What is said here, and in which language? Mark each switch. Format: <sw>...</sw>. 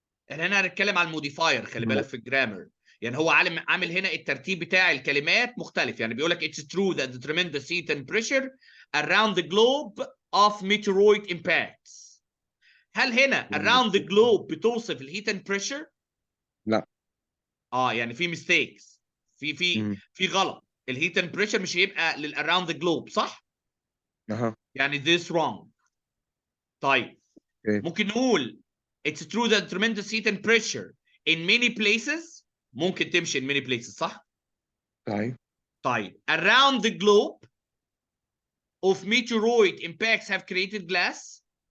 <ar>احنا هنا هنتكلم على الموديفاير، خلي بالك في الجرامر. يعني هو عامل هنا الترتيب بتاع الكلمات مختلف. يعني بيقول لك</ar> <en>it's true that the tremendous heat and pressure around the globe of meteoroid impacts.</en> <ar>هل هنا</ar> <en>around the globe</en> <ar>بتوصف الهيت</ar> <en>and pressure؟</en> <ar>لا. يعني في mistakes، في غلط. الهيت</ar> <en>and pressure</en> <ar>مش هيبقى</ar> <en>around the globe،</en> <ar>صح؟ يعني</ar> <en>this wrong.</en> <ar>طيب ممكن نقول</ar> <en>it's true that tremendous heat and pressure in many places.</en> <ar>ممكن تمشي</ar> <en>in many places،</en> <ar>صح؟ طيب</ar> <en>around the globe of meteoroid impacts have created glass.</en>